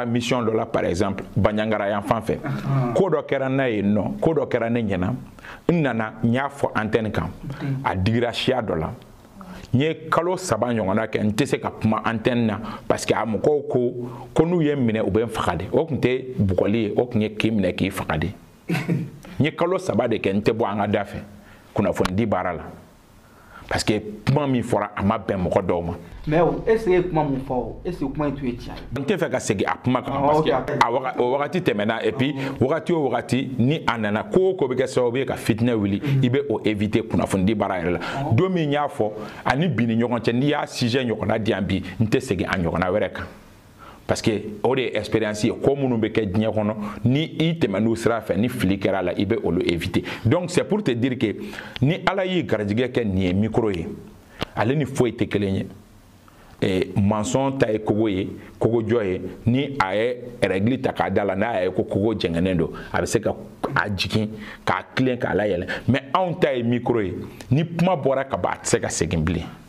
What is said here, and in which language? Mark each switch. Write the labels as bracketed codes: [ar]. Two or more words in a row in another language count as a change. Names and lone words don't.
[bm] mission dɔ la [fr] par exemple [bm] Baɲangara yan fan fɛ ko dɔ kɛra n'a ye nɔ ko dɔ kɛra ne ɲɛna n nana n y'a fɔ antenne kan a digira siya dɔ la n ye kalo 3 ɲɔgɔnna kɛ n tɛ se ka kuma antenne na [fr] parce que [bm] a mɔgɔw ko n'u ye n minɛ u bɛ n faga de o tun tɛ bugɔli ye o tun ye k'i minɛ k'i faga de n ye kalo 3 de kɛ n tɛ bɔ an ka da fɛ kunnafonidi baara la [fr] parce que [bm] kuma min fɔra a ma bɛn mɔgɔ dɔw ma. [fr] mais est ce que [bm] kuma min fɔ [fr] est ce que [bm] kuma in tun ye tiɲɛ ye. n tɛ fɛ ka segin a kuma kan [fr] parce que [bm] o wagati tɛmɛna [fr] et puis [bm] wagati o wagati ni a nana ko o ko bɛ kɛ sababu ye ka fitinɛ wuli i bɛ o éviter kunnafonidi baara yɛrɛ la don min y'a fɔ ani bi ni ɲɔgɔn cɛ n'i y'a sujet ɲɔgɔnna di yan bi n tɛ segin a ɲɔgɔnna wɛrɛ kan [fr] parce que [bm] o de expérience ye ko minnu bɛ kɛ diɲɛ kɔnɔ ni i tɛmɛn'u sira fɛ ni fili kɛra la i bɛ olu éviter [fr] donc c'est pour te dire que [bm] ni ala y'i garijɛgɛ kɛ nin ye micro ye ale ni foyi tɛ kelen ye maçon ta ye kogo ye kogojɔ ye ni a ye règle ta k'a da la n'a ye ko kogo jɛngɛnen don a bɛ se ka a jigin k'a tilen k'a layɛlɛ mais anw ta ye micro ye ni kuma bɔra ka ban a tɛ se ka segin bilen